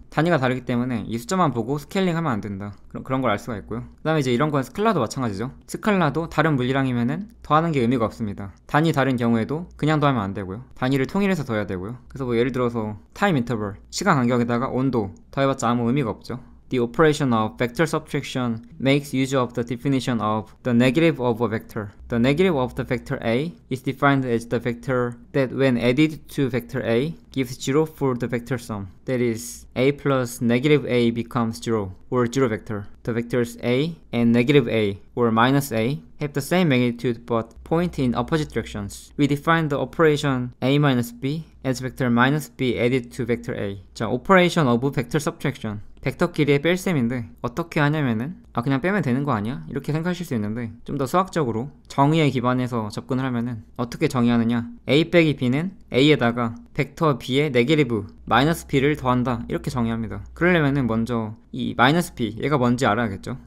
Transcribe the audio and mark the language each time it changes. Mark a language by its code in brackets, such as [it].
[ko] 단위가 다르기 때문에 이 숫자만 보고 스케일링 하면 안 된다. 그런 걸 알 수가 있고요. 그 다음에 이제 이런 건 스칼라도 마찬가지죠. 스칼라 혹시라도 다른 물리량이면은 더하는 게 의미가 없습니다. 단위 다른 경우에도 그냥 더하면 안 되고요. 단위를 통일해서 더해야 되고요. 그래서 뭐 예를 들어서 타임 인터벌, 시간 간격에다가 온도 더해봤자 아무 의미가 없죠. [en] The operation of vector subtraction makes use of the definition of the negative of a vector. The negative of the vector A is defined as the vector that when added to vector A gives 0 for the vector sum. That is, A plus negative A becomes 0, or 0 vector. The vectors A and negative A, or minus A, have the same magnitude but point in opposite directions. We define the operation A minus B as vector minus B added to vector A. 자, operation of vector subtraction. [ko] 벡터끼리의 뺄셈인데 어떻게 하냐면은 그냥 빼면 되는 거 아니야? 이렇게 생각하실 수 있는데 좀 더 수학적으로 정의에 기반해서 접근을 하면은 어떻게 정의하느냐, A 빼기 B는 A에다가 벡터 B의 네게티브 마이너스 B를 더한다, 이렇게 정의합니다. 그러려면은 먼저 이 마이너스 B, 얘가 뭔지 알아야겠죠.